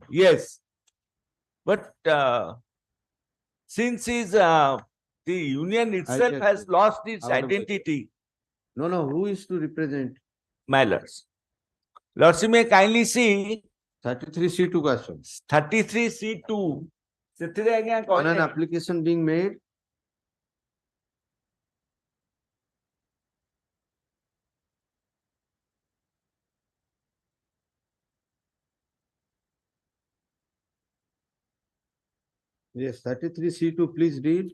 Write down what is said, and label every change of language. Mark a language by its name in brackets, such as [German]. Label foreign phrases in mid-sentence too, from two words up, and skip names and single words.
[English] Yes. But since the union itself get has it. lost its Out of it. identity, No, who is to represent? my lords. Lords, you may kindly see 33C2 question. [Odia] 33C2. ସେଥିରେ ଆଜ୍ଞା [English] On an [Odia] କହିଲେ- [English] application being made, yes, 33C2, please read.